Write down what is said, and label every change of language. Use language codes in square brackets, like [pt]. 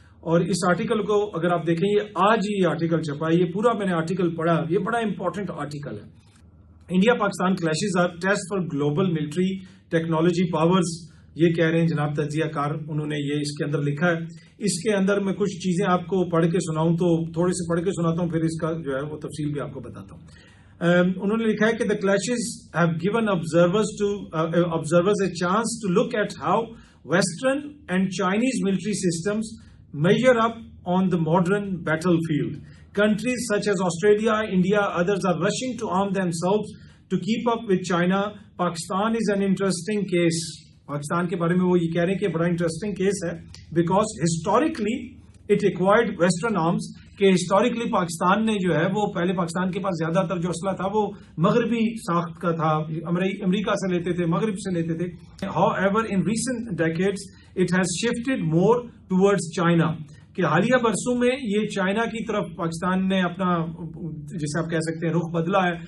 [ur] اور اس آرٹیکل کو اگر آپ دیکھیں، یہ آج ہی آرٹیکل چھپا ہے، یہ پورا میں نے آرٹیکل پڑھا، یہ بڑا امپورٹنٹ آرٹیکل ہے. [en] India Pakistan clashes are test for global military technology powers, [ur] یہ کہہ رہے ہیں جناب تجزیہ کار، انہوں نے یہ اس کے اندر لکھا ہے. اس کے اندر میں کچھ چیزیں آپ کو پڑھ کے سناؤں تو تھوڑے سے پڑھ کے سناتا ہوں، پھر اس کا جو ہے وہ تفصیل بھی آپ کو بتاتا ہوں. انہوں نے لکھا ہے کہ [en] the clashes have given observers a chance to look at how Western and Chinese military systems measure up on the modern battlefield. Countries such as Australia, India, others are rushing to arm themselves to keep up with China. Pakistan is an interesting case. [ur] Pakistan کے بارے میں وہ یہ کہہ رہے ہیں کہ بڑا انٹرسٹنگ کیس ہے، [en] because historically it acquired western arms, [ur] کہ ہسٹوریکلی پاکستان نے جو ہے وہ پہلے پاکستان کے پاس زیادہ تر جو اسلحہ تھا وہ مغربی ساخت کا تھا، امریکہ سے لیتے تھے، مغرب سے لیتے تھے. [en] however in recent decades it has shifted more towards China, [ur] کہ حالیہ برسوں میں یہ چائنا کی طرف پاکستان نے اپنا جسے آپ کہہ سکتے ہیں رخ بدلا ہے.